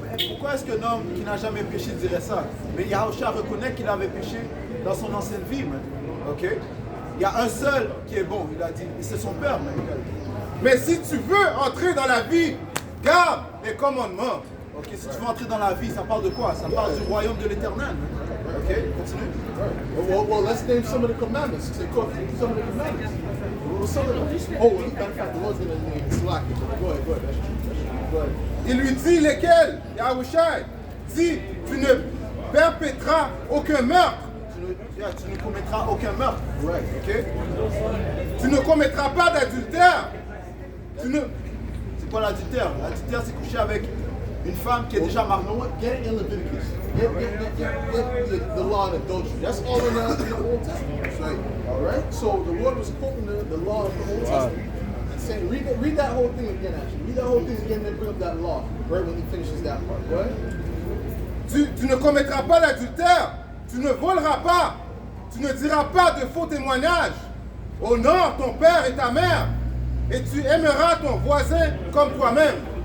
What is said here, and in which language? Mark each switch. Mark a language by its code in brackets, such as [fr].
[fr] Pourquoi est-ce qu'un homme qui n'a jamais péché dirait ça? Mais Yahushua reconnaît qu'il avait péché dans son ancienne vie, man. Ok? Il y a un seul qui est bon, il a dit, et c'est son père, man. Mais si tu veux entrer dans la vie, garde les commandements. Ok, si tu veux entrer dans la vie, ça parle de quoi? Ça parle du royaume de l'éternel. Ok, continue. [en] Well, let's name some of the commandments. Say, some of the commandments. Well, some of them. Oh, matter of fact, the Lord's going to name slack. Go ahead. That's true. Go ahead. [fr] Il lui dit lesquels? Yahushua dit, tu ne perpétras aucun meurtre. Tu ne commettras aucun meurtre. [en] Right. Ok? [fr] Tu ne commettras pas d'adultère. C'est quoi l'adultère? L'adultère, c'est coucher avec une femme qui est déjà mariée. [en] You know what? Get it in Leviticus. Get the law of adultery. That's all in the Old Testament. Right. All right. So the Lord was quoting the law of the Old Testament and saying, read that whole thing again. Actually, read that whole thing again, and then bring up that law right when he finishes that part. Go ahead. [fr] Tu ne commettras pas d'adultère. Tu ne voleras pas. Tu ne diras pas de faux témoignages. Honore ton père et ta mère. Et tu aimeras ton voisin comme toi-même.